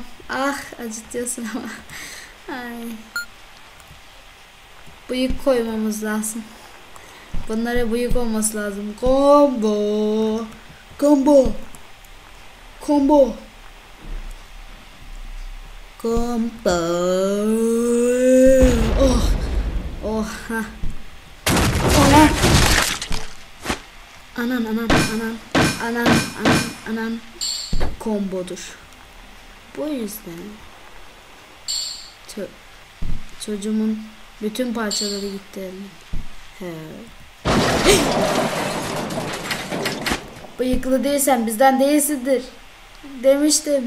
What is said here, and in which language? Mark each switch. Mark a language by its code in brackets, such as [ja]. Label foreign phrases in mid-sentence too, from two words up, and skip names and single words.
[tr] Ah, acıtıyorsun ama. Ay. Bıyık koymamız lazım. Bunlara bıyık olması lazım. Combo. Combo. Combo. Combo. Oh. Oh. Ha. Anan. Anan anan anan. Anan anan anan. Kombodur. Bu yüzden çocuğumun bütün parçaları gitti eline. He. Bıyıklı değilsen bizden değilsindir. Demiştim.